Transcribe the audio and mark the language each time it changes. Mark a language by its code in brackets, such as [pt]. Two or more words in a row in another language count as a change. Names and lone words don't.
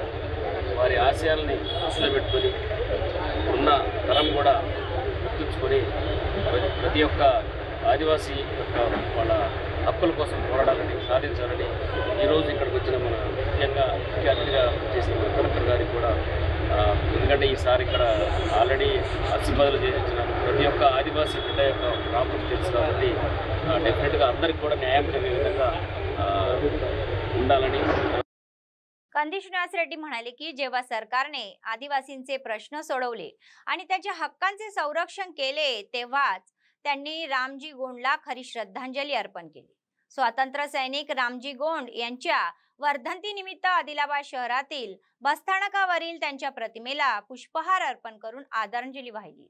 [te] వారి ఆశయాలని దృష్టిలో పెట్టుకొని ఉన్న తరం కూడా గుర్తుంచుకొని ప్రతి ఒక్క ఆదివాసీ యొక్క వాళ్ళ హక్కుల కోసం పోరాడాలని, సాధించాలని ఈరోజు ఇక్కడికి వచ్చిన మన ముఖ్యంగా ముఖ్య అతిథిగా చేసిన మన కలెక్టర్ గారికి కూడా, ఎందుకంటే ఈసారి ఇక్కడ ఆల్రెడీ అసిబాదులు చేసి వచ్చిన ప్రతి ఒక్క ఆదివాసీ బిడ్డ యొక్క ప్రాముఖ్యత తెలుసు కాబట్టి డెఫినెట్గా అందరికి కూడా న్యాయం జరిగే విధంగా ఉండాలని। [mr] कंदिश निवास रेड्डी म्हणाले की जेव्हा सरकारने आदिवासींचे प्रश्न सोडवले आणि त्यांच्या हक्कांचे संरक्षण केले तेव्हाच त्यांनी रामजी गोंडला खरी श्रद्धांजली अर्पण केली। स्वातंत्र्य सैनिक रामजी गोंड यांच्या वर्धंती निमित्त आदिलाबाद शहरातील बसस्थानकावरील त्यांच्या प्रतिमेला पुष्पहार अर्पण करून आदरांजली वाहिली।